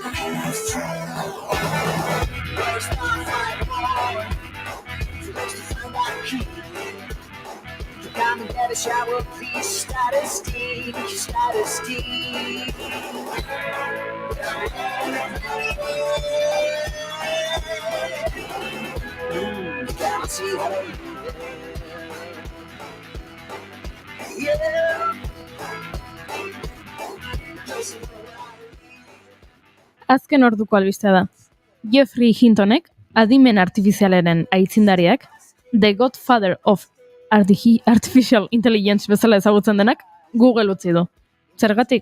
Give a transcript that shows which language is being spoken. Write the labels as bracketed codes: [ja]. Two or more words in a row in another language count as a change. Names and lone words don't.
[en] Come and get a shower, please. Status D. You can't see how [eu] Azken orduko albistea da. Geoffrey Hintonek, adimen artifizialaren aitzindariak, [en] The Godfather of Artificial Intelligence [eu] bezala ezagutzen denak, Google utzi du. Zergatik?